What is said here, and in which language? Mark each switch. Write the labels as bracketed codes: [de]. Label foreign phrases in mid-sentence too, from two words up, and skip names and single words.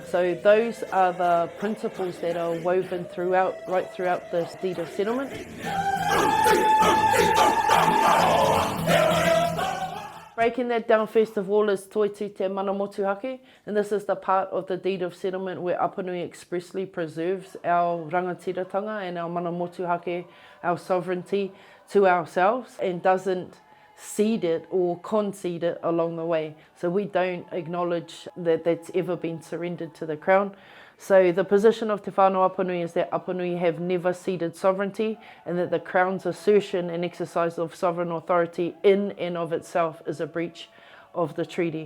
[en] So those are the principles that are woven right throughout this Deed of Settlement. Breaking that down first of all is [mi] Toitu Te Mana Motuhake, [en] and this is the part of the Deed of Settlement where Apanui expressly preserves our rangatiratanga and our [mi] mana motuhake, [en] our sovereignty, to ourselves, and doesn't cede it or concede it along the way. So we don't acknowledge that that's ever been surrendered to the Crown. So the position of Te Whānau Apanui is that Apanui have never ceded sovereignty, and that the Crown's assertion and exercise of sovereign authority in and of itself is a breach of the treaty.